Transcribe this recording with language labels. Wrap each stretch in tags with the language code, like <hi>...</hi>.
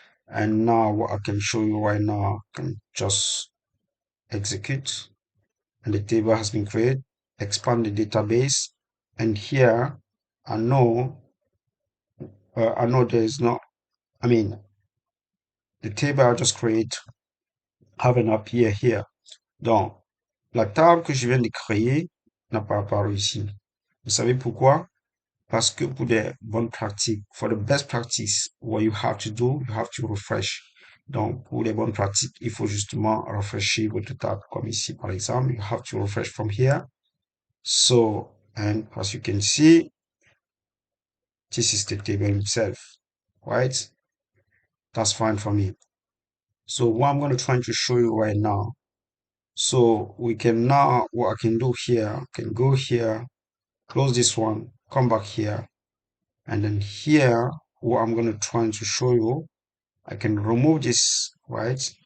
<en>And now what I can show you right now, I can just execute, and the table has been created. Expand the database, and here I know there is not. I mean, the table I just create haven't appeared here.</en> <fr>Donc, la table que je viens de créer n'a pas apparu ici. Vous savez pourquoi? Parce que pour des bonnes pratiques,</fr> <en>for the best practice, what you have to do, you have to refresh.</en> <fr>Donc, pour les bonnes pratiques, il faut justement rafraîchir votre table, comme ici, par exemple.</fr> <en>You have to refresh from here. So, and as you can see, this is the table itself, right? That's fine for me. So what I'm going to try to show you right now. So we can now, what I can do here, I can go here, close this one, come back here, and then here, what I'm going to try to show you, I can remove this, right?</en>